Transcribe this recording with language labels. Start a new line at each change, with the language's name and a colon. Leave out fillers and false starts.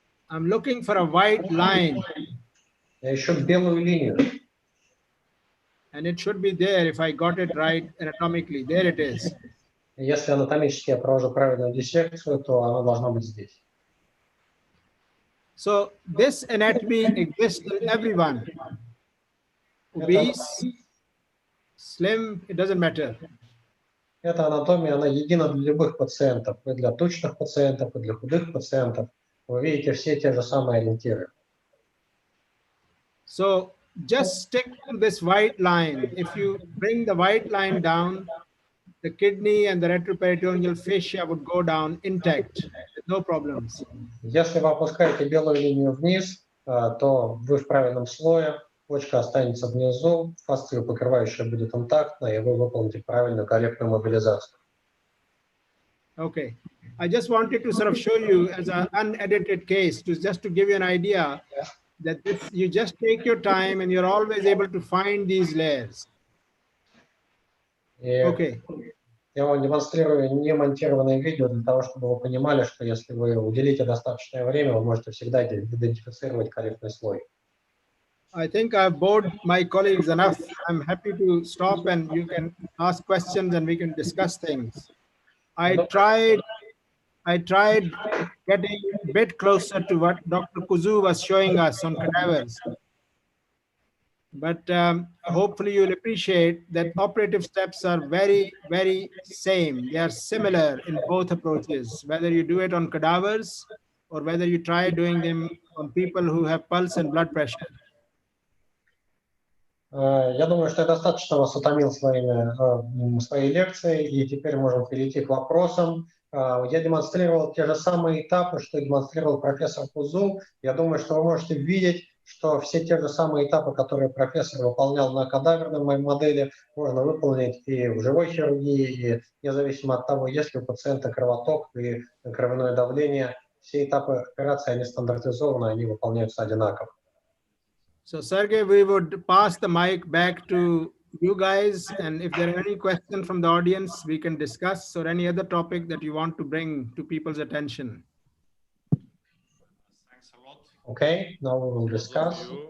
English: I'm looking for a white line,
Russian: Я ищу белую линию.
English: and it should be there if I got it right anatomically. There it is.
Russian: И если анатомически я провожу правильную диссекцию, то она должна быть здесь.
English: So this anatomy exists in everyone. Obese, slim, it doesn't matter.
Russian: Эта анатомия, она едина для любых пациентов, и для тучных пациентов, и для худых пациентов. Вы видите все те же самые ориентиры.
English: So just stick to this white line. If you bring the white line down, the kidney and the retroperitoneal fascia would go down intact, no problems.
Russian: Если вы опускаете белую линию вниз, то вы в правильном слое, почка останется внизу, фасция покрывающая будет интактна, и вы выполните правильную, корректную мобилизацию.
English: Okay. I just wanted to sort of show you as an unedited case, just to give you an idea that this, you just take your time and you're always able to find these layers. Okay.
Russian: Я вам демонстрирую немонтированное видео для того, чтобы вы понимали, что если вы уделите достаточное время, вы можете всегда идентифицировать корректный слой.
English: I think I've bored my colleagues enough. I'm happy to stop and you can ask questions and we can discuss things. I tried getting a bit closer to what Dr. Kuzu was showing us on cadavers. But hopefully you'll appreciate that operative steps are very, very same. They are similar in both approaches, whether you do it on cadavers or whether you try doing them on people who have pulse and blood pressure.
Russian: Я думаю, что я достаточно вас утомил своей лекцией, и теперь можем перейти к вопросам. Я демонстрировал те же самые этапы, что демонстрировал профессор Кузу. Я думаю, что вы можете видеть, что все те же самые этапы, которые профессор выполнял на кадаверной модели, можно выполнить и в живой хирургии, и независимо от того, есть ли у пациента кровоток и кровяное давление, все этапы операции, они стандартизованы, они выполняются одинаково.
English: So Sergey, we would pass the mic back to you guys, and if there are any questions from the audience, we can discuss, or any other topic that you want to bring to people's attention. Thanks a lot. Okay, now we will discuss.